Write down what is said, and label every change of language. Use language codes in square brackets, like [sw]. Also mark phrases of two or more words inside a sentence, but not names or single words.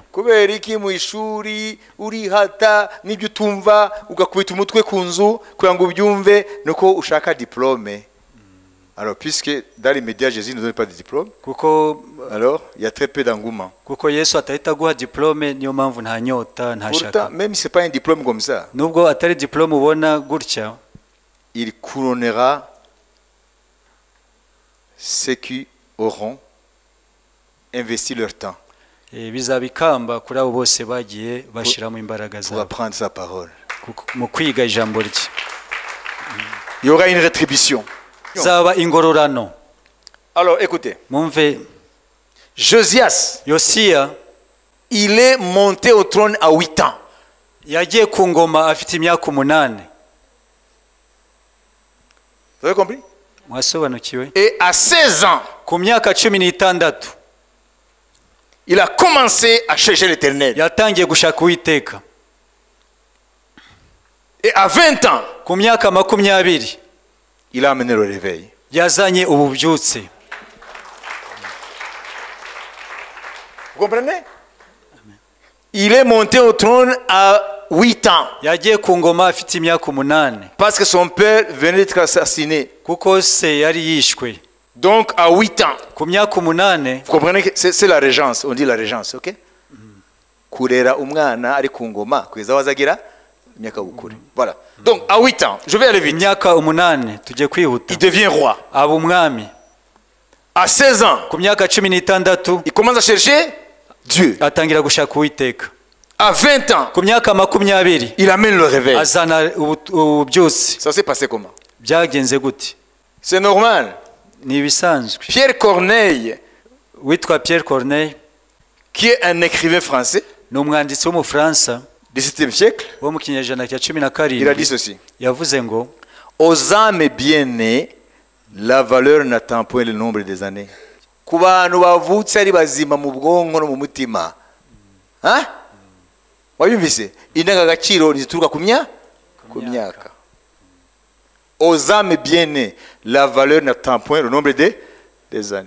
[rw] Kubera iki mu ishuri urihata n'ibyo utumva ugakubita umutwe ku nzu kugira ngo ubyumve nuko ushaka diplôme. [fr] Alors puisque dans les médias Jésus ne donne pas de diplôme, [rw] kuko [fr] alors il y a très peu d'engouement. [rw] kuko Yesu atahita guha diplome, niyo mpamvu nta nyota nta [fr] Pourtant, [rw] shaka. [fr] même si ce n'est pas un diplôme comme ça, [rw] Nubwo atari diplome ubona gutya, [fr] il couronnera ceux qui auront investi leur temps [rw] bizaba ikamba kuri abo bose bagiye bashyiramo imbaraga [fr] pour [rw] zabo [fr] apprendre sa parole. [rw] mu kwiga ijambo rye. [fr] Il y aura une rétribution. [rw] Zaba ingororano. [fr] Alors écoutez, [rw] Mumve, [fr] Josias, [rw] Yosiya [fr] il est monté au trône à 8 ans. [rw] yagiye ku ngoma afite imyaka 8. [fr] Vous avez compris? [rw] Mwasobanukiwe? [fr] Et à 16 ans, [rw] Ku myaka 16 [fr] il a commencé à chercher l'Éternel. [rw] yatangiye gushaka Uwiteka. [fr] Et à 20 ans, [rw] Ku myaka 20 [fr] il a amené le réveil. [rw] yazanye ububyutse. [fr] Vous comprenez? Il est monté au trône à 8 ans. [rw] Yagiye ku ngoma afite imyaka 8 [fr] Parce que son père venait d'être assassiné. [rw] kuko se yari yishwe. [fr] Donc à 8 ans. [rw] Ku myaka 8 [fr] Vous comprenez que c'est la régence. On dit la régence, ok? [rw] Kurera umwana ari ku ngoma kugeza wazagira imyaka bukuru. [fr] Voilà. Donc à 8 ans, je vais aller vite. [rw] imyaka 8 tujye kwihuta. [fr] Il devient roi. [rw] Aba umwami. [fr] À 16 ans, [rw] Ku myaka 16 [fr] il commence à chercher Dieu. [rw] atangira gushaka Uwiteka. [fr] À 20 ans, [rw] Ku myaka 20 [fr] il amène le réveil. [rw] azana ububyutse. [fr] Ça s'est passé comment? [rw] Byagenze gute? [fr] C'est normal. [rw] Ni ibisanzwe. [fr] Pierre Corneille, [rw] Witwa Pierre Corneille [fr] qui est un écrivain français [rw] ni umwanditsi w'umufaransa [fr] du 7e siècle, [rw] wo mu kinyejana cya [fr] il a dit 17 ceci. [rw] yavuze ngo [fr] Aux âmes bien-nées, la valeur n'attend point le nombre des années. [rw] Ku bantu bavutse ari bazima mu bwonko no mu mutima. Hein? Wabimvise? Indangagaciro zituruka ku myaka. [fr] Aux âmes bien-nées, la valeur n'attend point le nombre des années.